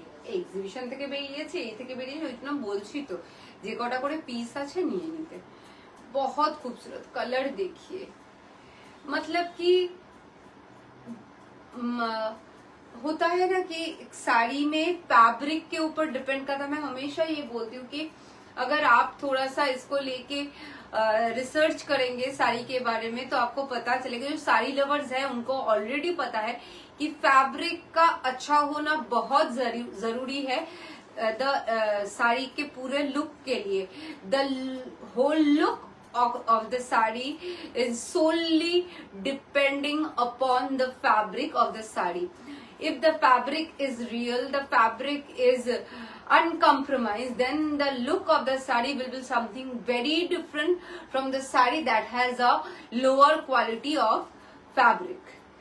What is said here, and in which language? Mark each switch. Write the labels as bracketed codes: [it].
[bn] Exhibition থেকে বেরিয়েছে, এই থেকে বেরিয়েছে, ওই জন্য বলছি তো যে কটা করে পিস আছে নিয়ে নিতে। [hi] बहुत खूबसूरत कलर देखिए, मतलब कि होता है ना कि एक साड़ी में फैब्रिक के ऊपर डिपेंड करता है। मैं हमेशा ये बोलती हूँ कि अगर आप थोड़ा सा इसको लेके रिसर्च करेंगे साड़ी के बारे में तो आपको पता चलेगा। जो साड़ी लवर्स है उनको ऑलरेडी पता है कि फैब्रिक का अच्छा होना बहुत जरूरी है साड़ी के पूरे लुक के लिए। [en] The whole look of the saree is solely depending upon the fabric of the saree. If the fabric is real, the fabric is uncompromised, then the look of the saree will be something very different from the saree that has a lower quality of fabric.